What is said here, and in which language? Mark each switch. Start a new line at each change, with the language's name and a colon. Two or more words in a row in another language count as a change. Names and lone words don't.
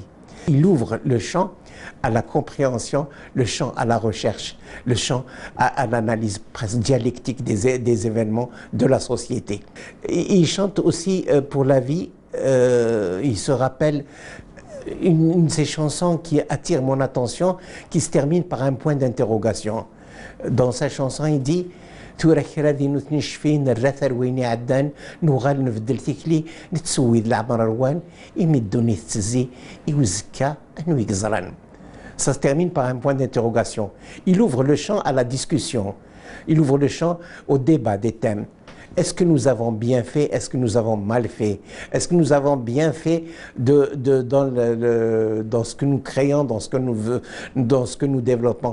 French: Il ouvre le champ à la compréhension, le champ à la recherche, le champ à l'analyse presque dialectique des événements de la société. Il chante aussi pour la vie, il se rappelle une de ses chansons qui attire mon attention, qui se termine par un point d'interrogation. Dans sa chanson, il dit
Kabyle: تورا كرا دي نتنشفين الرثر ويني عدان نوغال نفدل ثكلي نتسويد العمر روان يمدوني تزي يوزكا انو يقزران.
French: Ça se termine par un point d'interrogation. Il ouvre le champ à la discussion. Il ouvre le champ au débat des thèmes. Est-ce que nous avons bien fait? Est-ce que nous avons mal fait? Est-ce que nous avons bien fait dans ce que nous créons, dans ce que nous développons?